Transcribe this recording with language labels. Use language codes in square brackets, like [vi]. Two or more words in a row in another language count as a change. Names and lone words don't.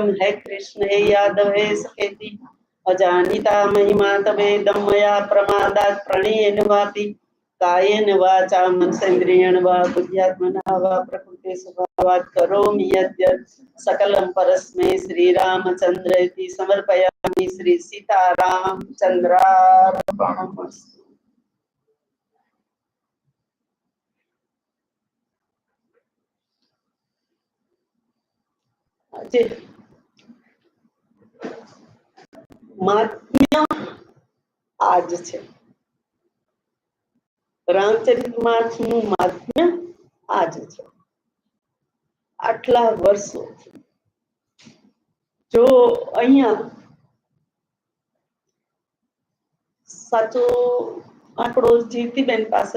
[sa] हे कृष्ण हे यादव हे सखेति अजानिता महिमा तवेदं मया प्रमादात् प्रणयेन वापि कायेन वाचा मनसेन्द्रियेण वा बुद्ध्यात्मना वा प्रकृते स्वभावात् करोमि यद्यत् सकलं परस्मै श्रीरामचन्द्र इति समर्पयामि श्री सीतारामचन्द्रार्पणमस्तु। [gu] આજે મહાત્મ્ય આજ છે રામચરિતમાનસનું મહાત્મ્ય આજ છે આટલા વર્ષો જો અહીંયા સાચો આંકડો જીતીબેન પાસે